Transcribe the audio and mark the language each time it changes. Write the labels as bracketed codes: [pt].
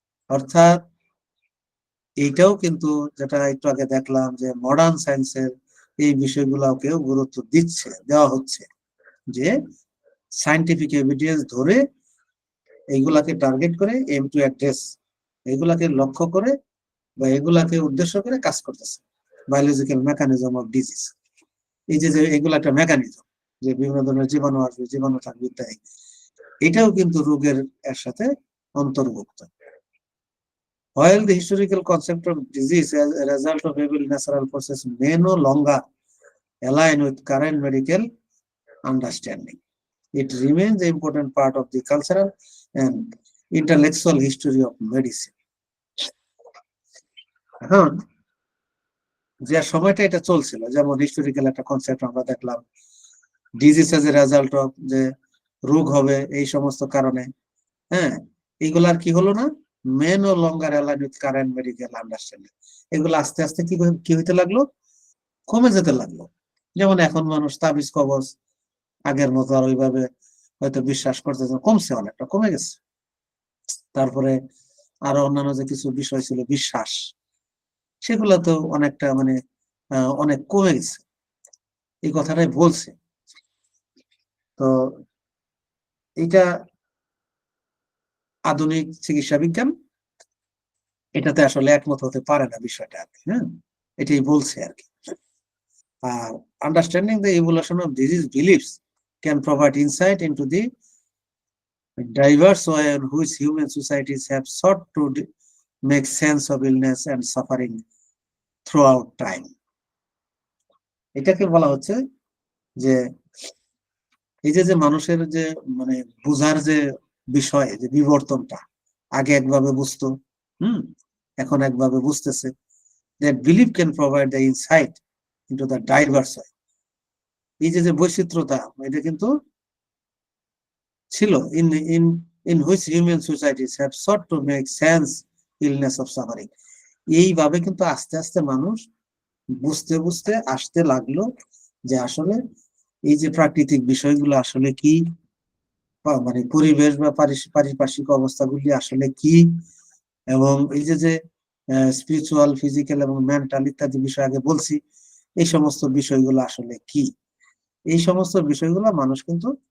[bn] অর্থাৎ এইটাও কিন্তু যেটা একটু আগে দেখলাম যে মডার্ন সায়েন্সের এই বিষয়গুলোকেও গুরুত্ব দেওয়া হচ্ছে, যে সায়েন্টিফিক এভিডেন্স ধরে এইগুলাকে টার্গেট করে [en] aim to address, [bn] এগুলাকে লক্ষ্য করে বা এগুলাকে উদ্দেশ্য করে কাজ করতেছে বায়োলজিক্যাল মেকানিজম অফ ডিজিজ। এই যে এগুলো একটা মেকানিজম, যে বিভিন্ন ধরনের জীবাণু আসবে, জীবাণু থাকবে ইত্যাদি, এটাও কিন্তু রোগের এর সাথে অন্তর্ভুক্ত। [en] While the historical concept of disease as a result of evil natural process may no longer align with current medical understanding, it remains an important part of the cultural and intellectual history of medicine. [bn] এখন যে সময়টা এটা চলছিল, যেমন historical একটা concept আমরা দেখলাম, [en] disease as a result of, [bn] যে রোগ হবে এই সমস্ত কারণে, হ্যাঁ, এইগুলার কি হলো না, [en] may no longer align with current medical understanding, [bn] এগুলো আস্তে আস্তে কি হইতে লাগলো, কমে যেতে লাগলো। যেমন এখন মানুষ তাবিজ কবজ আগের মতো আর ওইভাবে হয়তো বিশ্বাস করতেছে, কমছে, অনেকটা কমে গেছে। তারপরে আরো অন্যান্য যে কিছু বিষয় ছিল বিশ্বাস, সেগুলো তো অনেকটা মানে অনেক কমে গেছে, এই কথাটাই বলছে। তো এটা আধুনিক চিকিৎসা বিজ্ঞান এটাতে আসলে একমত হতে পারে না বিষয়টা আর কি, হ্যাঁ, এটাই বলছে আর কি। [en] আর understanding the evolution of disease beliefs can provide insight into the diverse way in which human societies have sought to make sense of illness and suffering throughout time. [bn] এটাকে বলা হচ্ছে যে এই যে মানুষের যে মানে বুঝার যে বিষয়, যে বিবর্তনটা, আগে একভাবে বুঝতো, এখন একভাবে বুঝতেছে, [en] that belief can provide the insight into the diverse way. [bn] এই যে বৈচিত্র্যতা, এটা কিন্তু ছিল [en] in which human societies have sought to make sense illness of suffering. [bn] এইভাবে কিন্তু আস্তে আস্তে মানুষ বুঝতে বুঝতে আসতে লাগলো যে আসলে এই যে প্রাকৃতিক বিষয়গুলো আসলে কি, মানে পরিবেশ বা পারিপার্শ্বিক অবস্থাগুলি আসলে কি, এবং এই যে স্পিরিচুয়াল, ফিজিক্যাল এবং মেন্টাল ইত্যাদি বিষয় আগে বলছি, এই সমস্ত বিষয়গুলো আসলে কি, এই সমস্ত বিষয়গুলো মানুষ কিন্তু